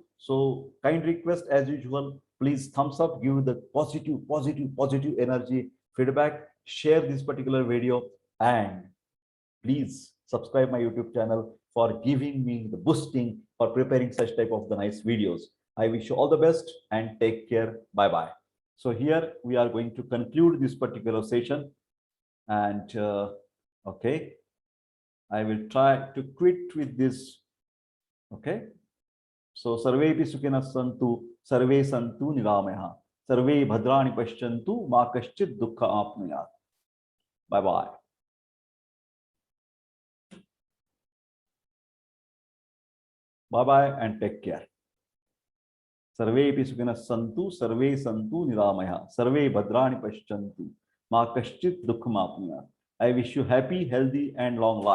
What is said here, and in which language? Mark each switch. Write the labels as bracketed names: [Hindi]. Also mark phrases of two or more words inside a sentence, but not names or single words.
[English] So kind request as usual, please thumbs up, give the positive energy feedback, share this particular video, and please subscribe my YouTube channel for giving me the boosting for preparing such type of the nice videos. I wish you all the best and take care. Bye bye. So here we are going to conclude this particular session, and okay, I will try to quit with this. Okay, so [Sanskrit] सर्वेऽपि सुखिनः सन्तु, सर्वे सन्तु निरामयाः, सर्वे भद्राणि पश्यन्तु, मा कश्चिद् दुःख आप्नुयात्. [English] Bye bye. Bye bye and take care. [Sanskrit] सर्वेऽपि सुखिनः सन्तु, सर्वे सन्तु निरामयाः, सर्वे भद्राणि पश्यन्तु, मा कश्चिद् दुःख आप्नुयात्. [English] I wish you happy, healthy and long life.